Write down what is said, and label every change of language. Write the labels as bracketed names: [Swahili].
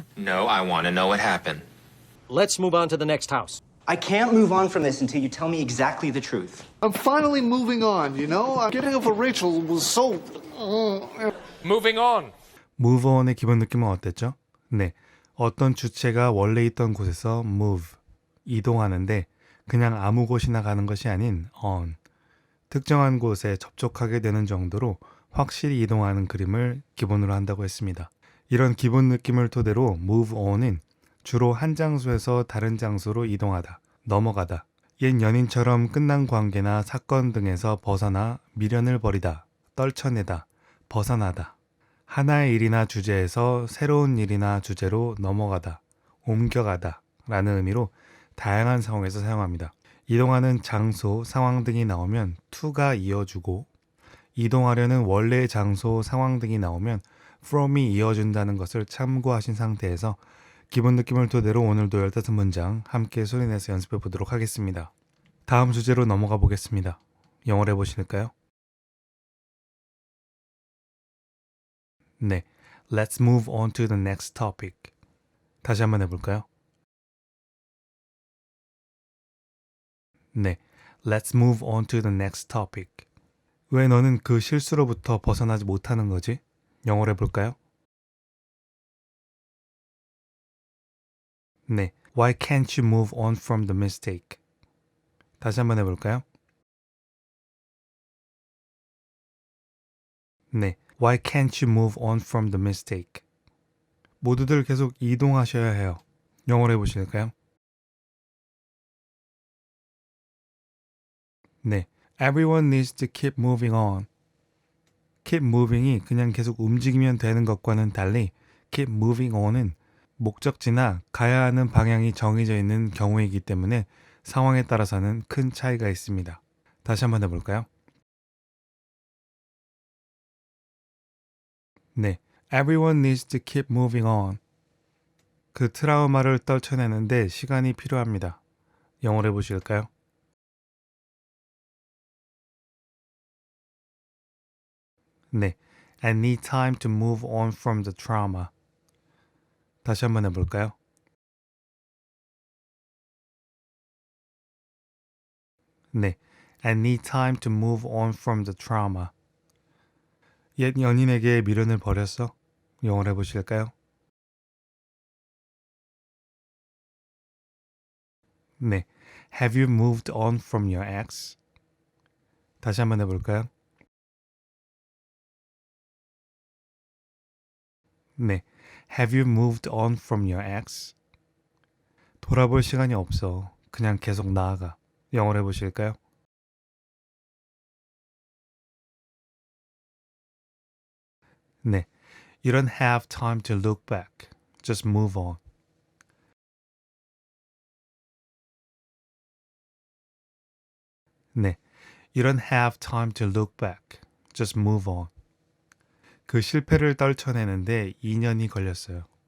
[English] No, I want to know what happened. Let's move on to the next house. I can't move on from this until you tell me exactly the truth. I'm finally moving on, you know? Getting over Rachel was so... Moving on. [Korean] move on의 기본 느낌은 어땠죠? 네, 어떤 주체가 원래 있던 곳에서 move, 이동하는데 그냥 아무 곳이나 가는 것이 아닌 on, 특정한 곳에 접촉하게 되는 정도로 확실히 이동하는 그림을 기본으로 한다고 했습니다. 이런 기본 느낌을 토대로 move on은 주로 한 장소에서 다른 장소로 이동하다, 넘어가다, 옛 연인처럼 끝난 관계나 사건 등에서 벗어나 미련을 버리다, 떨쳐내다, 벗어나다, 하나의 일이나 주제에서 새로운 일이나 주제로 넘어가다, 옮겨가다 라는 의미로 다양한 상황에서 사용합니다. 이동하는 장소, 상황 등이 나오면 to가 이어주고, 이동하려는 원래의 장소, 상황 등이 나오면 from이 이어준다는 것을 참고하신 상태에서 기본 느낌을 토대로 오늘도 15문장 함께 소리내서 연습해 보도록 하겠습니다. 다음 주제로 넘어가 보겠습니다. 영어로 해보실까요? [English] 네, let's move on to the next topic. [Korean] 다시 한번 해볼까요? [English] 네, let's move on to the next topic. [Korean] 왜 너는 그 실수로부터 벗어나지 못하는 거지? 영어로 해볼까요? [English] 네, why can't you move on from the mistake? [Korean] 다시 한번 해볼까요? [English] 네, why can't you move on from the mistake? [Korean] 모두들 계속 이동하셔야 해요. 영어로 해보실까요? [English] 네, everyone needs to keep moving on. [Korean] keep moving 이 그냥 계속 움직이면 되는 것과는 달리 keep moving on 은 목적지나 가야 하는 방향이 정해져 있는 경우이기 때문에 상황에 따라서는 큰 차이가 있습니다. 다시 한번 해볼까요? [English] 네, everyone needs to keep moving on. [Korean] 그 트라우마를 떨쳐내는데 시간이 필요합니다. 영어로 해보실까요? [English] 네, I need time to move on from the trauma. [Korean] 다시 한번 해볼까요? [English] 네, I need time to move on from the trauma. [Korean] 옛 연인에게 미련을 버렸어? 영어로 해보실까요? [English] 네, have you moved on from your ex? [Korean] 다시 한번 해볼까요? [English] 네, have you moved on from your ex? [Korean] 돌아볼 시간이 없어. 그냥 계속 나아가. 영어로 해보실까요? [English] 네, you don't have time to look back. Just move on. 네, you don't have time to look back. Just move on. [Korean] 그 실패를 떨쳐내는데 2년이 걸렸어요.